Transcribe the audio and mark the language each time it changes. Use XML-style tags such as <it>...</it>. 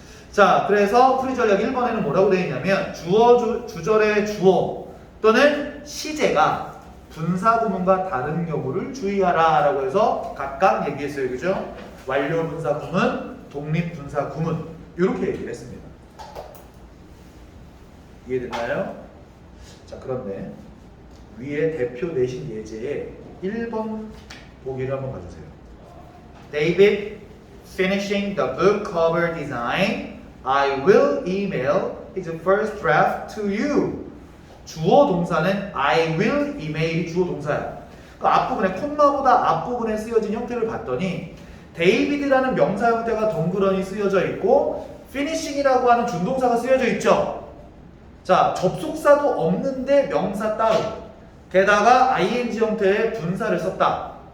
<ko>자, 그래서 풀이 전략 1번에는 뭐라고 되어 있냐면 주절의 주어 또는 시제가 분사 구문과 다른 경우를 주의하라 라고 해서 각각 얘기했어요. 그죠? 완료 분사 구문, 독립 분사 구문 이렇게 얘기를 했습니다. 이해됐나요? 자, 그런데 위에 대표 내신 예제에 1번 보기를 한번 봐주세요.</ko> <en>David finishing the book cover design. I will email his first draft to you.</en> <ko>주어 동사는</ko> <en>I will email</en> <ko>이 주어 동사야. 그 앞부분에 콤마보다 앞부분에 쓰여진 형태를 봤더니 데이비드라는 명사 형태가 덩그러니 쓰여져 있고 finishing이라고 하는 준동사가 쓰여져 있죠. 자, 접속사도 없는데 명사 따로 게다가 ing 형태의 분사를 썼다.</ko>